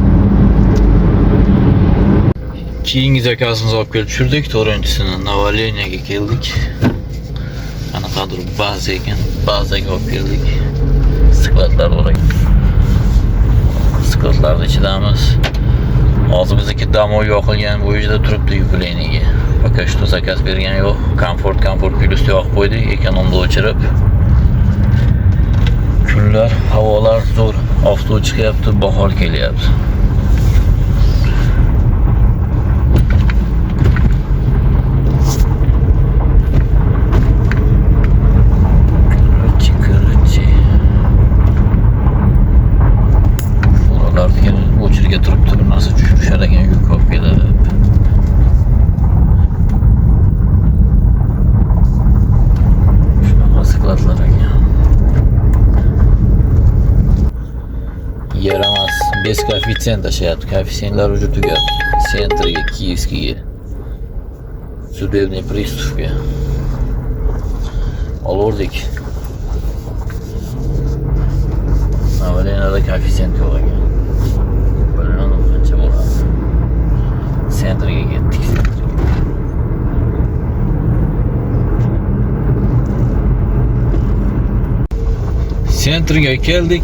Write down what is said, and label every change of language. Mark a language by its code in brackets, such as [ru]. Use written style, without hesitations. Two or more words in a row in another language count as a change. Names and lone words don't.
[uz] Keyingi zakasimizni olib kelib tushirdik. 4-chisini Navaleniyaga keldik. Qanaqadir baza ekan, bazaga olib keldik. Skladlar bor ekan. Skladlarning ichidamiz. Hozir bizniki damo yoqilgan bo'yicha turibdi yubileyniga. [ru] Пока что [uz] zakaz bergan yo'q. Komfort plus yoqib qo'ydik, ekonomda o'chirib. Kunlar, havolar zo'r, oftob chiqyapti, bahor kelyapti. O'chirga turibdi, bir narsa tushirishar ekan, yuk olib keladi. Shunaqa skladlar ekan. Yaramas, [ru] без коэффициента tashayapti. [uz] Koeffitsiyentlar уже tugadi. Sentrga, Kiyevskiga. [ru] Судебный приставga. [uz] Olurdik. Navaleniyada koeffitsiyent yo'q ekan. Sentrga ketdik. Sentrga keldik.